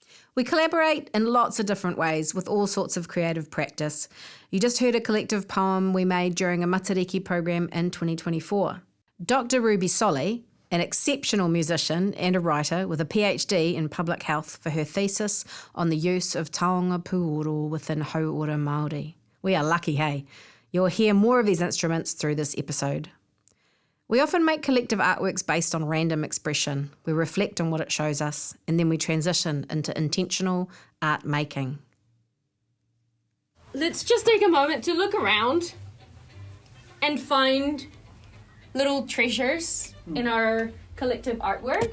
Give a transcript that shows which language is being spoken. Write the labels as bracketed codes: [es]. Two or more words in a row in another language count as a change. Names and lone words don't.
[en] We collaborate in lots of different ways with all sorts of creative practice. You just heard a collective poem we made during a Matariki program in 2024. Dr. Ruby Solly, an exceptional musician and a writer with a PhD in public health for her thesis on the use of [mi] taonga puoro [en] within [mi] hauora Māori. [en] We are lucky, hey? You'll hear more of these instruments through this episode. We often make collective artworks based on random expression. We reflect on what it shows us, and then we transition into intentional art making. Let's just take a moment to look around and find little treasures in our collective artwork.